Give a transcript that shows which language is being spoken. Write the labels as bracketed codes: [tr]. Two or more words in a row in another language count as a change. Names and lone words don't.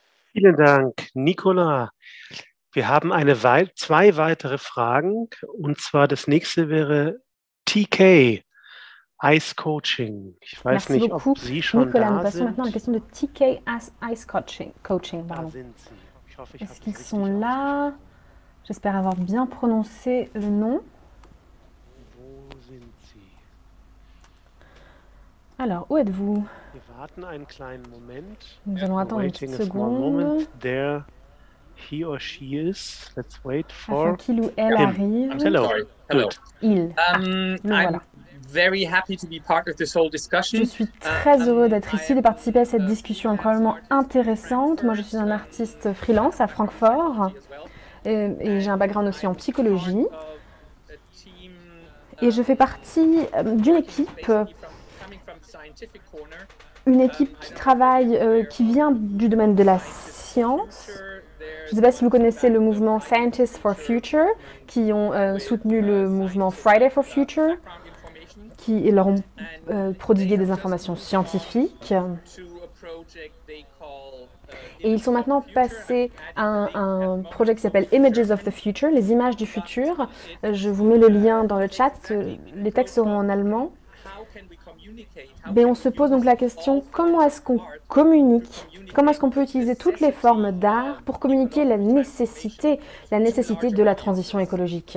[de] Vielen Dank, Nicolas. Wir haben zwei weitere Fragen. Und zwar das nächste wäre TK, Ice Coaching. Ich weiß [fr] Merci [de] nicht, [fr] beaucoup, [de] ob Sie schon [fr] Nicolas. Nous [de] da [fr] passons [de] sind. [fr] maintenant à la question de TK Ice Coaching. [de] Da [fr] Pardon. [de] sind Sie. Ich hoffe, ich habe [fr] Est-ce [de] Sie [fr] qu'ils [de] richtig [fr] sont là? J'espère avoir bien prononcé le nom. [de] Wo sind Sie? [fr] Alors, où êtes-vous? [de] Wir warten einen kleinen Moment. [fr] Nous allons [en] We're [fr] attendre une [en] waiting [fr] petite [en] a small moment. [fr] seconde [en] There he or she is. Let's wait [fr] afin [en] for [fr] qu'il ou elle [en] him. [fr] arrive. [en] Hello. Hello. Good. [fr] Il. [en] I'm [fr] voilà. [en] very happy to be part of this whole discussion. [fr] Je suis très heureux d'être ici, de participer à cette discussion incroyablement intéressante. Moi, je suis un artiste freelance à Francfort et j'ai un background aussi en psychologie. Et je fais partie d'une équipe, qui travaille, qui vient du domaine de la science. Je ne sais pas si vous connaissez le mouvement Scientists for Future, qui ont soutenu le mouvement Friday for Future, qui leur ont prodigué des informations scientifiques. Et ils sont maintenant passés à un projet qui s'appelle Images of the Future, les images du futur. Je vous mets le lien dans le chat, les textes seront en allemand. Mais on se pose donc la question, comment est-ce qu'on communique? Comment est-ce qu'on peut utiliser toutes les formes d'art pour communiquer la nécessité de la transition écologique?